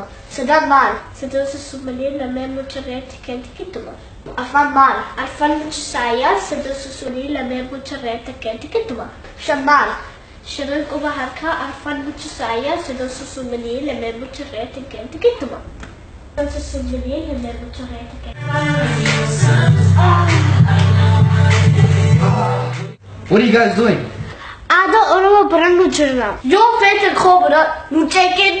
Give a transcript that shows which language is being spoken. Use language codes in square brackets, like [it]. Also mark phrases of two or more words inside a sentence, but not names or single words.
[om] Sadaan maal? Sadaan sussumalee lameen mucharee takkeen tikituma. Afaan maal? Afaan muchisaayaa sadaan sussumalee lameen mucharee takkeen tikituma. Shan maal? Shanan quba harkaa afaan muchisaayaa sadaan sussumalee lameen mucharee takkeen tikituma. [en] What are you guys doing? [om] Aadaa Oromoo barannu jirra. Yoo feete koobra nu ceekin.